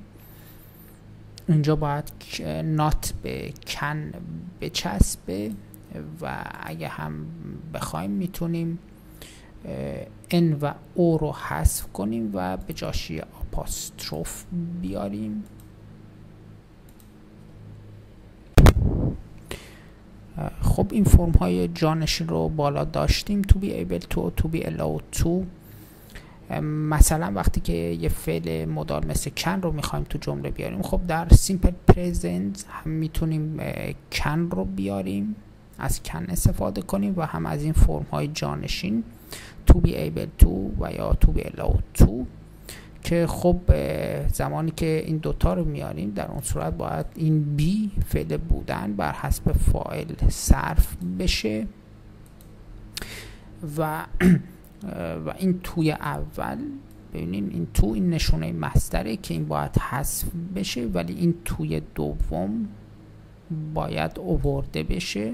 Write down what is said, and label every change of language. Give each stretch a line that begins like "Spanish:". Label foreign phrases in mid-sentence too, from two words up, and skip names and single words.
Persian: اینجا باید نات به کن بچسبه و اگه هم بخوایم میتونیم ان و او رو حذف کنیم و به جاش آپاستروف بیاریم. خب این فرم های جانشین رو بالا داشتیم،
English: to be able to، to be allowed to.
Persian: مثلا وقتی که یه فعل مدال مثل کن رو میخوایم تو جمله بیاریم، خب در
English: simple present
Persian: هم میتونیم کن رو بیاریم، از کن استفاده کنیم و هم از این فرم های جانشین
English: to be able to
Persian: و یا
English: to be allowed to،
Persian: که خب زمانی که این دوتا رو میاریم در اون صورت باید این بی فعل بودن بر حسب فاعل صرف بشه و این توی اول ببینیم این تو این نشونه مصدره که این باید حذف بشه، ولی این توی دوم باید آورده بشه.